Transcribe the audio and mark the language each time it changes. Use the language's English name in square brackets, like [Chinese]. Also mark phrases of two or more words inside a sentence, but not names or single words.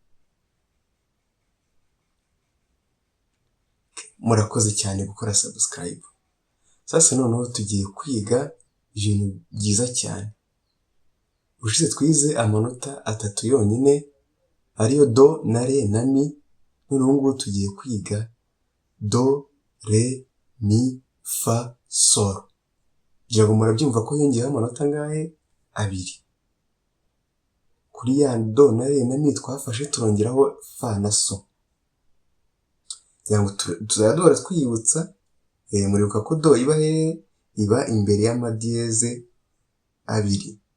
[Kinyarwanda] Murakoze cyane gukora subscribe. Sasa noneho tugiye kwiga ibintu byiza cyane. Ushize twize amanota 3 yonyine ariyo do na re na mi. Noneho ngubu tugiye kwiga do, re, mi, fa, sol. Ngira ngo murabyumva ko yongeyeho amanota ngahe? 2. Kuri ya do na re na mi twafashe turongeraho fa na so. Tuzajya duhora twiyibutsa, muribuka ko do iba hehe? Iba imbere y'amadiyeze 2.